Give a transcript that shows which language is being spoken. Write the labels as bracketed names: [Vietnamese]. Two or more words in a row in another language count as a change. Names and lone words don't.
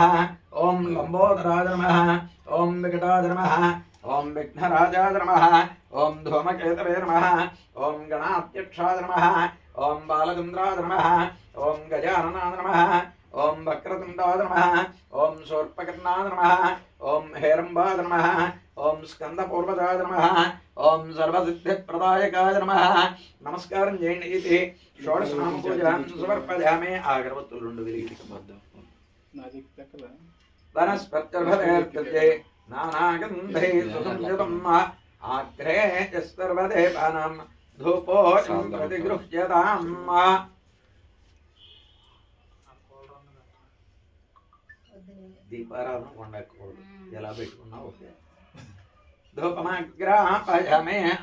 [Sanskrit] ॐ लम्बोदराय नमः ॐ विकटाय नमः ॐ विघ्नराजाय नमः ॐ धूमकेतवे नमः ॐ गणाध्यक्षाय नमः ॐ बालचन्द्राय नमः ॐ गजाननाय नमः ॐ वक्रतुण्डाय नमः ॐ शूर्पकर्णाय नमः ॐ हेरम्बाय नमः ॐ स्कन्दपूर्वजाय नमः ॐ सर्वसिद्धिप्रदायकाय नमः [Telugu] नमस्कारं చేయండి ఇది [Sanskrit] షోడశనామపూజాం సమర్పయామి [Telugu] అగరవత్తులు రెండు విరిగి [Sanskrit] వనస్పత్యర్భవేర్కృత్యే నానాగంధై సుసంయుతం ఆగ్రే సర్వదేవానాం ధూపోయం ప్రతిగృహ్యతాం [Telugu] దీపారాధన ఉండకూడదు ఎలా పెట్టుకున్నా ఓకే [Sanskrit] ధూపమాగ్రాపయామే